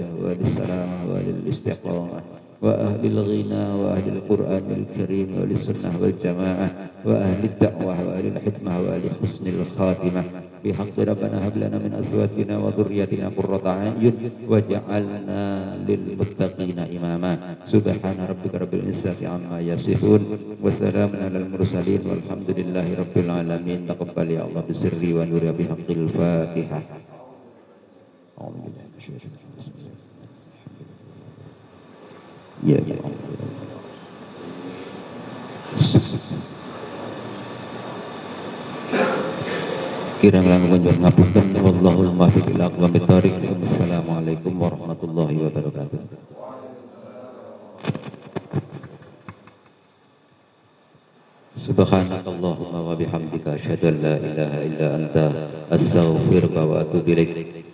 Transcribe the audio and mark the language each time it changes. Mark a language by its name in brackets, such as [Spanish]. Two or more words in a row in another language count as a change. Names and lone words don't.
[Arabic] وأهل السلام وأهل الاستقامة وأهل الغنى وأهل القرآن الكريم وأهل السنة والجماعة وأهل الدعوة وأهل الحكمة وأهل حسن الخاتمة بحق ربنا هب لنا من أزواجنا وذرياتنا قرة أعين واجعلنا للمتقين إماما سبحان ربك رب العزة عما يصفون وسلام على المرسلين والحمد لله رب العالمين تقبل يا الله بسر ونور بحق الفاتحة. يا، يا الله. [Javanese] Kirang langkung njur ngapunten [Arabic] والله الموفق إلى أقوم الطريق. السلام عليكم ورحمة الله وبركاته. سبحانك اللهم وبحمدك أشهد أن لا إله إلا أنت أستغفرك وأتوب إليك.